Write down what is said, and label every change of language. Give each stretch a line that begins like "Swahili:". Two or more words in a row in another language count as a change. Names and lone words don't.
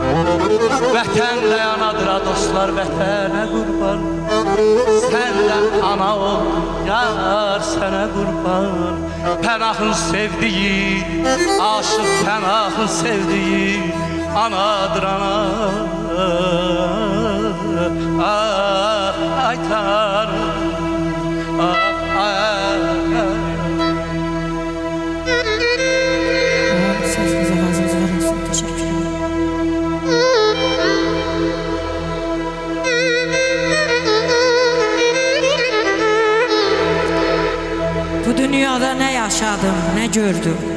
Azerbaijani: Vətənlə yanadıra dostlar, vətənə qurban. Səndən ana ol, yar sənə qurban. Pənahın sevdiyi, aşıq Pənahın sevdiyi anadır ana. Ay Tanrım, Sözünüze razınız olsun.
Turkish: Teşekkür ederim. Bu dünyada ne yaşadım, ne gördüm.